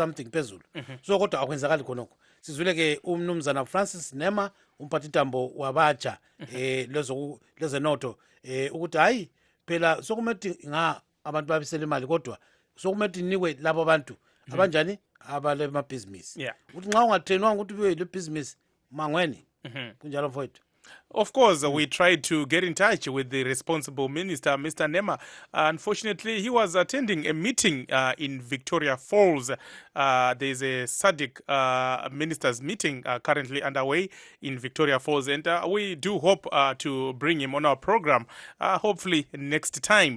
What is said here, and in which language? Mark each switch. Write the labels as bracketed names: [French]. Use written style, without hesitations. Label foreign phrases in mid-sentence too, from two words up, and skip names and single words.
[North Ndebele] So kodwa akwenzakali khonokho. sizwile ke umnumzana Francis Nema umphathintambo wabatsha lezenotho ukuthi hayi phela sokumethi abantu babisela imali kodwa sokumethi nikwe labo abantu abanjani abale mabhizinisi ukuthi nxa ungatrainwanga ukuthi ube le business mangweni kunjalo mfowethu. [English] Of course, we tried to get in touch with the responsible minister, Mr. Nema. Unfortunately, he was attending a meeting in Victoria Falls. There's a SADC ministers meeting currently underway in Victoria Falls, and we do hope to bring him on our program, hopefully next time.